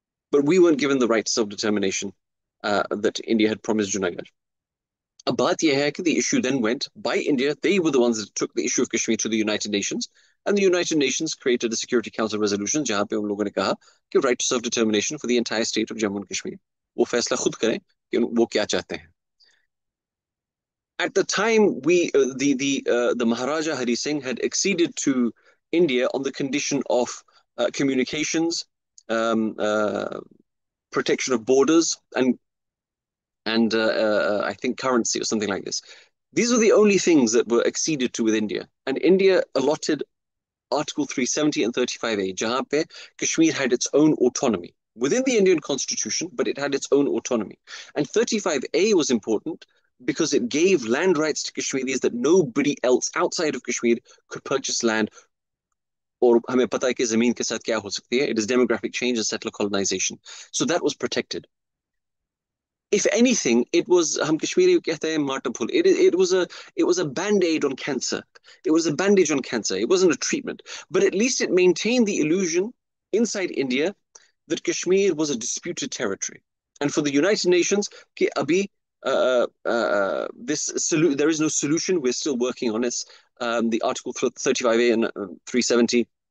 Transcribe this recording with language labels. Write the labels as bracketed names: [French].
[English] But we weren't given the right to self-determination that India had promised Junagadh. [Hindi] Baat ye hai ki [English] the issue then went by India. They were the ones that took the issue of Kashmir to the United Nations, and the United Nations created a Security Council resolution [Hindi] jahan pe hum logon ne kaha ki [English] right to self-determination for the entire state of Jammu and Kashmir. [Hindi] वो फैसला खुद करें कि वो क्या चाहते हैं. [English] At the time, the Maharaja Hari Singh had acceded to India on the condition of communications, protection of borders, and I think currency or something like this. These were the only things that were acceded to with India. And India allotted Article 370 and 35A, [Hindi] jahan pe [English] Kashmir had its own autonomy within the Indian constitution, but it had its own autonomy. And 35A was important because it gave land rights to Kashmiris that nobody else outside of Kashmir could purchase land. [Hindi] Or हमें पता है कि ज़मीन के साथ क्या हो सकती है. [English] It is demographic change and settler colonization. So that was protected. If anything, it was [Hindi] हम कश्मीरी कहते हैं माटा फूल. [English] It was a band-aid on cancer. It was a bandage on cancer. It wasn't a treatment, but at least it maintained the illusion inside India that Kashmir was a disputed territory. And for the United Nations, [Hindi] कि अभी [English] there is no solution. We're still working on it. The Article 35A and 370